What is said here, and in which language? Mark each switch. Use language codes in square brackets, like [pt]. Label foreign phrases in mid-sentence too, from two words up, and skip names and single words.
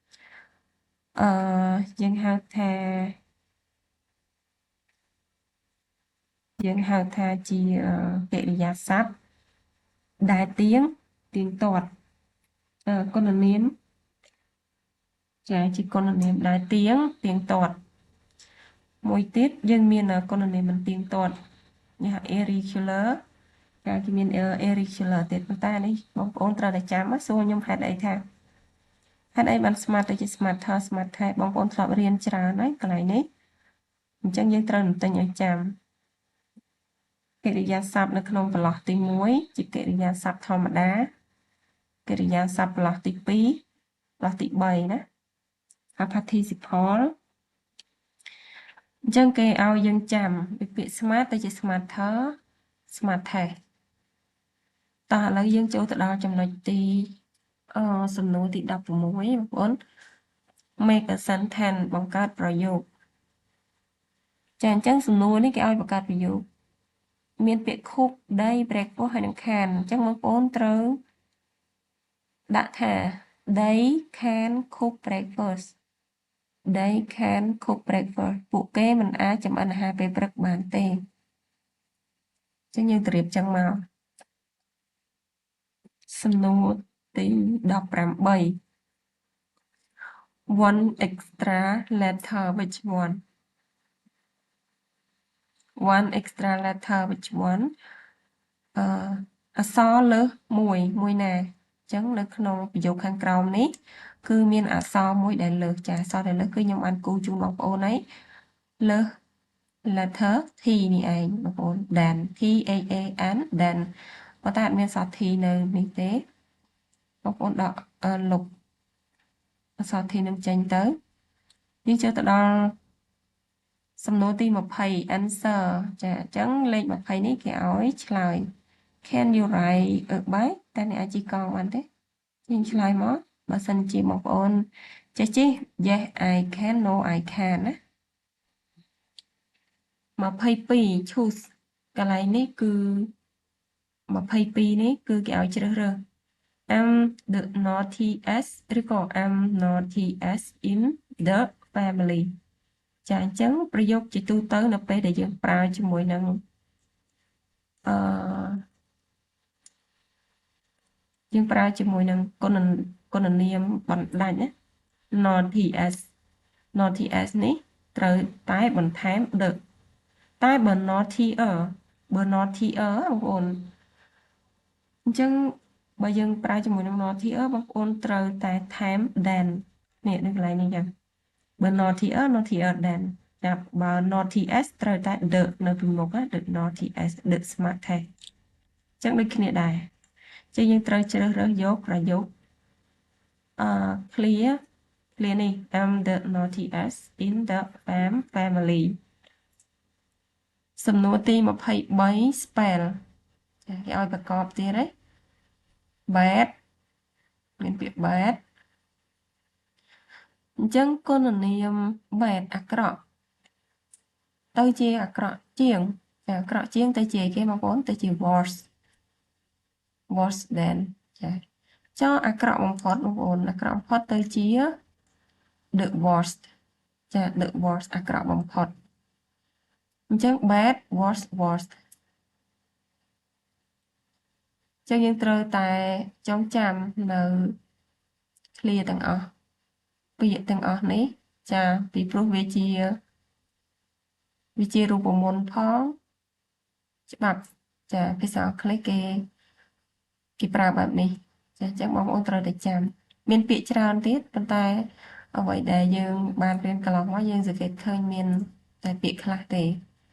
[km] យើងហៅថាជាកិរិយាសព្ទដែលទៀងទាត់គុណនាមចាជាគុណនាមដែលទៀងទាត់មួយ ទៀតយើងមានគុណនាមមិនទៀងទាត់គេហៅ irregular ចាគេមាន irregular ទៀតប៉ុន្តែនេះបងប្អូនត្រូវតែចាំសួរខ្ញុំហេតុអីថាហេតុអីបាន smart ទៅជា [en] smarter smartest [km] បងប្អូនធ្លាប់រៀនច្រើនហើ យកន្លែងនេះអញ្ចឹងយើងត្រូវតែឲ្យចាំកិរិយាសព្ទនៅក្នុងប្រឡោះទី1ជាកិរិយាសព្ទធម្មតាកិរិ យាសព្ទប្រឡោះទី2ប្រឡោះទី3ណា participle អញ្ចឹងគេឲ្យយើងចាំពីពាក្យ smart ទៅជា [en] smarter smartest [km] តោះឥឡូវយើងចូលទៅដល់ចំណុចទីសំណួរទី16បងប្អូន [en] make a sentence [km] បង្កើត ប្រយោគចាអញ្ចឹងសំណួរនេះគេឲ្យបង្កើតប្រយោគមានពាក្យ [en] cook day breakfast [km] ហើយនិង can អញ្ចឹងបងប្អូនត្រូវដាក់ថា [en] they can cook breakfast they can cook breakfast [km] ពួកគេមិនអាចចម្អិនអាហារពេលព្រឹកបានទេអញ្ចឹងយើងទៅរៀបចឹងមក សំណួរទី18 [en] one extra letter which one extra letter which one [km] អក្សរលើសមួយណាចឹងនៅក្នុងប្រយោគខាងក្រោមនេះគឺមានអក្សរមួយដែល លើសចាអក្សរដែលលើសគឺខ្ញុំបានគូជូនបងប្អូនហើយលើស [en] letter T [km] នេះឯងបងប្អូន [en] then T H A N then [km] ប៉ុន្តែអត់មានអក្សរ T នៅនេះទេបងប្អូនដកលុបអក្សរ T នឹងចេញទៅយើងចូលទៅដល់សំណួរទី20 answer ចាអញ្ចឹងលេខ20នេះគេឲ្យឆ្លើយ [en] can you ride a bike [km] តើអ្នកអាចជិះកង់បានទេយើងឆ្លើយមកបើសិនជាបងប្អូនចេះជិះ [en] yes I can no I can [km] ណា 22 choose កន្លែងនេះគឺ22នេះគឺគេឲ្យជ្រើសរើស [en] am the naughtiest [km] ឬក៏ [en] am naughtiest in the family [km] ចាអញ្ចឹងប្រយោគជាទូទៅនៅពេលដែលយើងប្រើជាមួយនឹង យើងប្រើជាមួយនឹងគុណនាមបណ្ដាច់ណា naughtiest នេះត្រូវតែបន្ថែម the តែបើ naughtier បងប្អូនអញ្ចឹងបើយើងប្រើជាមួយនឹង naughtier បងប្អូនត្រូវតែថែម than នេះនៅកន្លែងនេះចឹងបើ [en] naughtier than [km] តែបើ naughtiest ត្រូវតែ the នៅពីមុខណា [en] the naughtiest the smart test [km] អញ្ចឹងដូចគ្នាដែរចឹងយើងត្រូវជ្រើសរើសយកប្រយោគclear នេះ [en] am the naughtiest in the family [km] សំណួរទី23 spell ចាគេឲ្យប្រកបទៀតហើយ bad មានពាក្យ bad អញ្ចឹងគុណនាម bad អាក្រក់ទៅជាអាក្រក់ជាងតែអាក្រក់ជាងទៅជាគេបងប្អូនទៅជា worse than ចាចុះអាក្រក់បំផុតបងប្អូនអាក្រក់បំផុតទៅជា [en] the worst [km] ចា [en] the worst [km] អាក្រក់បំផុតអញ្ចឹង [en] bad worst [km] ចឹងយើងត្រូវតែចងចាំនៅ clear ទាំងអស់ពាក្យទាំងអស់នេះចាពីព្រោះវាជារូបមន្តផងច្បាប់ចាភាសាអង់គ្លេសគេប្រើបែបនេះចាអញ្ចឹងបងប្អូនត្រូវតែចាំមានពាក្យច្រើនទៀតប៉ុន្តែអ្វីដែលយើងបានរៀនកន្លងមកយើងសង្កេតឃើញមានតែពាក្យខ្លះទេអ